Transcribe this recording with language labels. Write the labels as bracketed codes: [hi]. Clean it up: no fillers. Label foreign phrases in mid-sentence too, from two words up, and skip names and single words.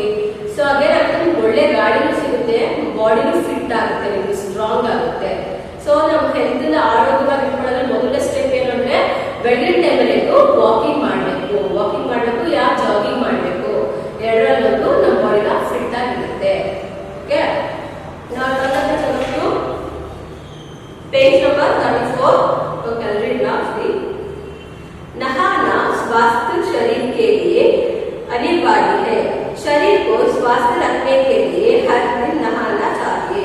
[kn] ಸೊ ಅದೇನಾಗುತ್ತೆ, ನಿಮ್ಗೆ ಒಳ್ಳೆ ಗಾಡಿನೂ ಸಿಗುತ್ತೆ, ಬಾಡಿನೂ ಫಿಟ್ ಆಗುತ್ತೆ, ನಿಮ್ಗೆ ಸ್ಟ್ರಾಂಗ್ ಆಗುತ್ತೆ. ಸೊ ನಮ್ಮ ಹೆಲ್ತ್ ನ ಆರೋಗ್ಯವಾಗಿ ಇಟ್ಕೊಳ್ಳೋದ್ರೆ ಮೊದಲನೇ ಸ್ಟೆಪ್ ಏನಂದ್ರೆ ಬೆಳಗಿನ ಟೈಮಲ್ಲಿ ವಾಕಿಂಗ್ ಮಾಡಬೇಕು. ವಾಕಿಂಗ್ ಮಾಡಬೇಕು, ಯಾ ಜಾಗಿಂಗ್ ಮಾಡಬೇಕು. ಎರಡರಲ್ಲೊಂದು ನಮ್ಮ ಬಾಡಿನ ಫಿಟ್ ಆಗಿರುತ್ತೆ. ಓಕೆ, [en] page number 34. OK, read now. [hi] सी, नहाना स्वास्थ्य शरीर के लिए अनिवार्य है. शरीर को स्वस्थ रखने के लिए हर दिन नहाना चाहिए.